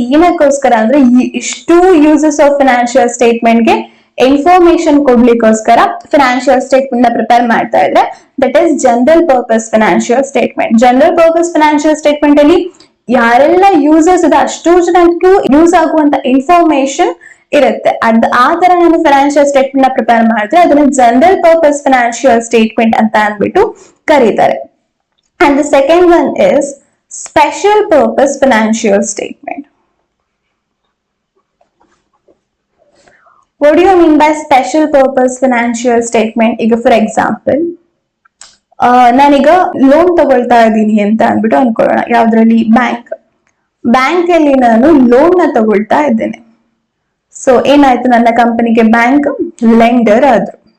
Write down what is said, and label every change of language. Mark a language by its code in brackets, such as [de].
[kn] ಏನಕ್ಕೋಸ್ಕರ ಅಂದ್ರೆ ಇಷ್ಟು uses of financial statement ಗೆ ಇನ್ಫಾರ್ಮೇಶನ್ ಕೊಡ್ಲಿಕ್ಕೋಸ್ಕರ ಫೈನಾನ್ಷಿಯಲ್ ಸ್ಟೇಟ್ಮೆಂಟ್ ನ ಪ್ರಿಪೇರ್ ಮಾಡ್ತಾ ಇದ್ರೆ [en] That is general purpose financial statement. [kn] General purpose financial statement ಅಲ್ಲಿ ಯಾರೆಲ್ಲ ಯೂಸರ್ಸ್ ಇದೆ ಅಷ್ಟು ಜನಕ್ಕೂ ಯೂಸ್ ಆಗುವಂತ ಇನ್ಫಾರ್ಮೇಶನ್ ಇರುತ್ತೆ. ಆ ತರ ನಾನು ಫೈನಾನ್ಷಿಯಲ್ ಸ್ಟೇಟ್ಮೆಂಟ್ ನ ಪ್ರಿಪೇರ್ ಮಾಡಿದ್ರೆ ಅದನ್ನ ಜನರಲ್ ಪರ್ಪಸ್ ಫೈನಾನ್ಷಿಯಲ್ ಸ್ಟೇಟ್ಮೆಂಟ್ ಅಂತ ಅಂದ್ಬಿಟ್ಟು ಕರೀತಾರೆ. [en] And the second one is special purpose financial statement. What do you mean by special purpose financial statement? [kn] ಈಗ ಫಾರ್ ಎಕ್ಸಾಂಪಲ್ ನಾನೀಗ ಲೋನ್ ತಗೊಳ್ತಾ ಇದ್ದೀನಿ ಅಂತ ಅಂದ್ಬಿಟ್ಟು ಅನ್ಕೊಳ್ಳೋಣ. ಯಾವ್ದ್ರಲ್ಲಿ? ಬ್ಯಾಂಕ್ ಅಲ್ಲಿ ನಾನು ಲೋನ್ ನ ತಗೊಳ್ತಾ ಇದ್ದೇನೆ. ಸೊ ಏನಾಯ್ತು, ನನ್ನ ಕಂಪನಿಗೆ ಬ್ಯಾಂಕ್ ಲೆಂಡರ್ ಆದ್ರು.